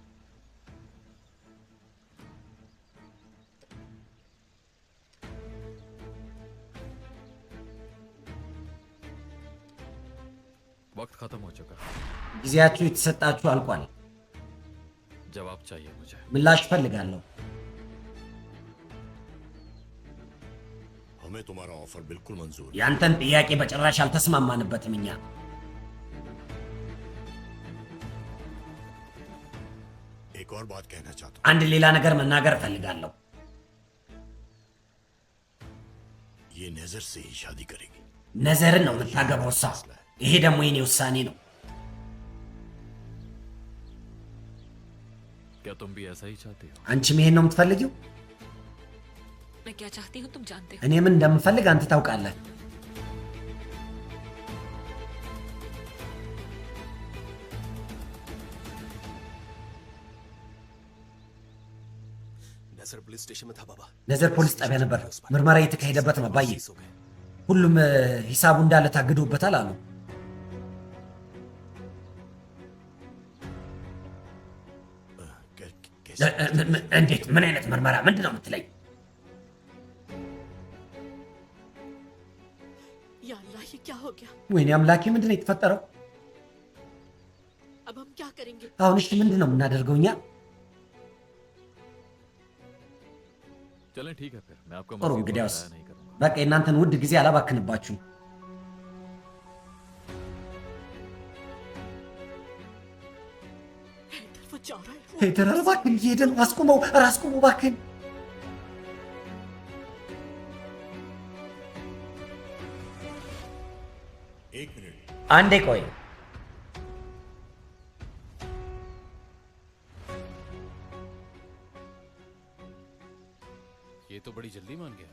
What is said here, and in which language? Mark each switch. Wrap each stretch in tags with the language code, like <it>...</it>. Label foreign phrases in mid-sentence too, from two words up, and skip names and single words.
<hi>वक्त खत्म हो चुका है</hi> <am>ጊዜያችሁ የተሰጣችሁ አልቋል</am> <hi>जवाब चाहिए मुझे</hi> <am>ምላሽ ፈልጋለሁ</am> <hi>हमें तुम्हारा ऑफर बिल्कुल मंजूर है</hi> <am>ያንተን ጥያቄ በጭራሽ አልተስማማንበትም እኛ</am> <hi>एक और बात कहना चाहता</hi> <am>አንድ ሌላ ነገር መናገር ፈልጋለሁ</am> <hi>हूँ ये नजर से ही शादी करेगी</hi> <am>ነዘርን ነው የምታገባው እሷ ይሄ ደግሞ የኔ ውሳኔ ነው</am> <hi>क्या तुम भी ऐसा ही चाहती हो</hi> <am>አንቺም ይሄን ነው የምትፈልጊው</am> <hi>मैं क्या चाहती हूँ तुम जानते हो</hi> <am>እኔ ምን እንደምፈልግ አንተ ታውቃለህ</am> <hi>नजर पुलिस स्टेशन में था बाबा</hi> <am>ነዘር ፖሊስ ጣቢያ ነበር ምርመራ እየተካሄደበት ነው አባዬ ሁሉም ሂሳቡ እንዳለ ታግዶበታል አሉ እንዴት ምን አይነት ምርመራ ምንድን ነው የምትለኝ</am> <hi>या अल्लाह ये क्या हो गया</hi> <am>ወይኔ አምላኬ ምንድን ነው የተፈጠረው</am> <hi>अब हम क्या करेंगे</hi> <am>አሁን እሺ ምንድን ነው የምናደርገው እኛ</am> <hi>चलें ठीक है फिर मैं आपको</hi> <am>ጥሩ</am> <hi>मजीद</hi> <am>እንግዲያውስ</am> <hi>बताया नहीं करूंगा</hi> <am>በቃ የእናንተን ውድ ጊዜ አላባክንባችሁ</am> <hi>हैदर वो जा रहा है वो</hi> <am>ሄደር ኧረ እባክህን እየሄደ ነው አስቁመው ኧረ አስቁመው እባክህን</am> <hi>एक मिनट</hi> <am>አንዴ ቆይ</am> <hi>ये तो बड़ी जल्दी मान गया</hi>